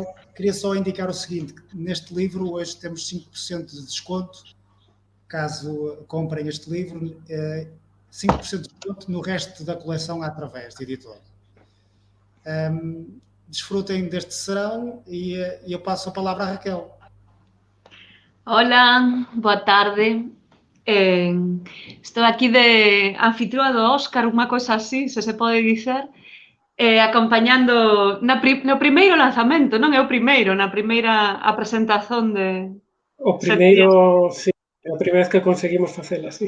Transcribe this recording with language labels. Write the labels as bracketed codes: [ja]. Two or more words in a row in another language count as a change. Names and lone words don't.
[pt] Queria só indicar o seguinte: neste livro hoje temos 5% de desconto, caso comprem este livro, 5% de desconto no resto da coleção através de editor. Desfrutem deste serão e eu passo a palavra à Raquel. [gl] Hola, boa tarde. Estou aquí de anfitrioa do Óscar, unha cosa así, se pode dicer, acompañando no primeiro lanzamento, non é o primeiro, na primeira presentación de... O primeiro, sí, é a primeira vez que conseguimos facela, sí.